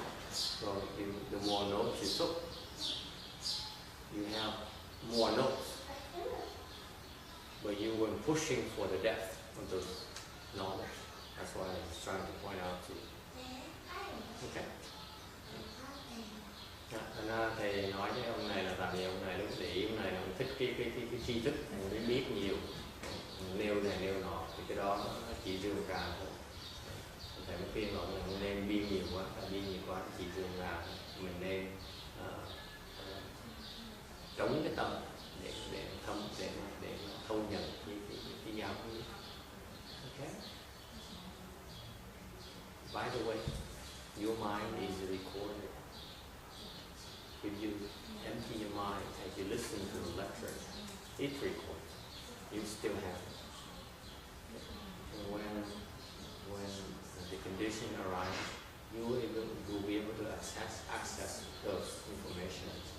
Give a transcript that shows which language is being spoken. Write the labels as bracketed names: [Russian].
[English] So the more notes you took, you have more notes. But you were pushing for the depth of the knowledge. That's what I was trying to point out to you. Okay. [Vietnamese] Thầy nói với ông này là tại vì ông này lúc để ý ông này ông thích cái tri thức, ông muốn biết nhiều, nêu này nêu nọ, thì cái đó nó chỉ dương ra thôi. Thầy mới khuyên ông là nên biên nhiều quá, biên nhiều quá chỉ dương ra, mình nên trống cái tâm để thâu nhận cái giáo lý. [English] Okay. By the way, your mind is recorded. If you empty your mind as you listen to the lecture, it records. You still have it. And when the condition arises, you will be able to access those information.